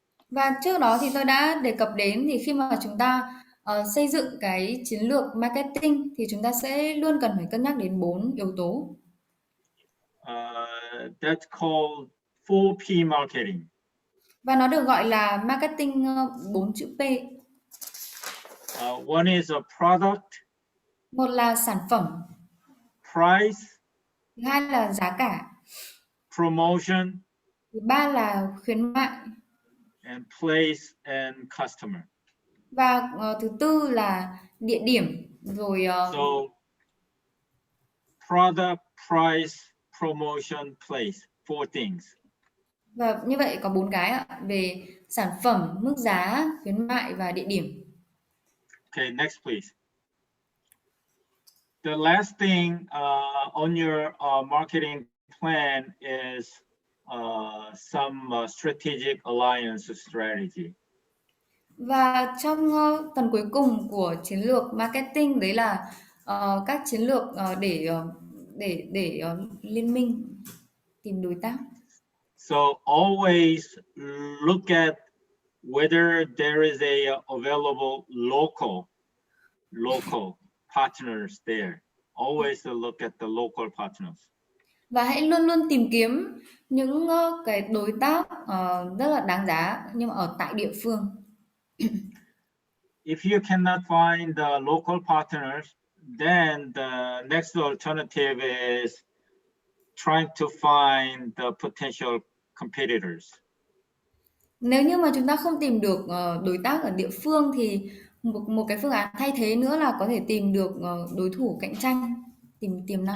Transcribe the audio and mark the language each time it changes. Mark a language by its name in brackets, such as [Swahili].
[Vietnamese] Và trước đó thì tôi đã đề cập đến, thì khi mà chúng ta xây dựng cái chiến lược marketing thì chúng ta sẽ luôn cần phải cân nhắc đến 4 yếu tố. [English] That's called 4P marketing. [Vietnamese] Và nó được gọi là marketing 4 chữ P. [English] One is a product. [Vietnamese] Một là sản phẩm. [English] Price. [Vietnamese] Thứ hai là giá cả. [English] Promotion. [Vietnamese] Thứ ba là khuyến mại. [English] And place and customer. [Vietnamese] Và thứ tư là địa điểm, rồi [English] So product, price, promotion, place, 4 things. [Vietnamese] Và như vậy có 4 cái ạ, về sản phẩm, mức giá, khuyến mại và địa điểm. [English] Okay, next please. The last thing on your marketing plan is some strategic alliance strategy. [Vietnamese] Và trong phần cuối cùng của chiến lược marketing, đấy là các chiến lược để liên minh, tìm đối tác. [English] So always look at whether there is a available local partners there. Always look at the local partners. [Vietnamese] Và hãy luôn luôn tìm kiếm những cái đối tác rất là đáng giá nhưng mà ở tại địa phương. [English] If you cannot find the local partners, then the next alternative is trying to find the potential competitors. [Vietnamese] Nếu như mà chúng ta không tìm được đối tác ở địa phương thì một cái phương án thay thế nữa là có thể tìm được đối thủ cạnh tranh, tìm tiềm năng.